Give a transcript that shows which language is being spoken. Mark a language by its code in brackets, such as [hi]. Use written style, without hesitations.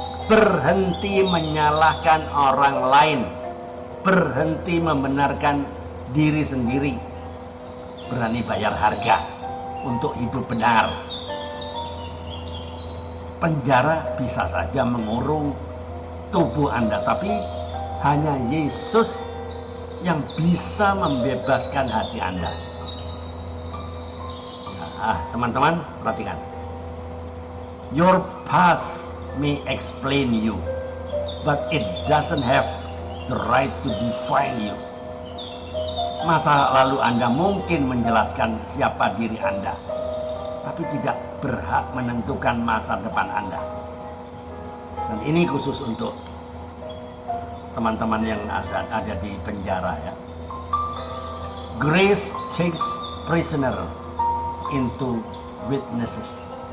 [id] Berhenti menyalahkan orang lain, berhenti membenarkan diri sendiri, berani bayar harga untuk hidup benar. Penjara bisa saja mengurung tubuh Anda, tapi hanya Yesus yang bisa membebaskan hati Anda. Teman-teman, perhatikan. [en] Your past may explain you, but it doesn't have the right to define you. [id] Masa lalu Anda mungkin menjelaskan siapa diri Anda, tapi tidak berhak menentukan masa depan Anda. Dan ini khusus untuk teman-teman yang ada di penjara ya. [en] Grace takes prisoner into witnesses.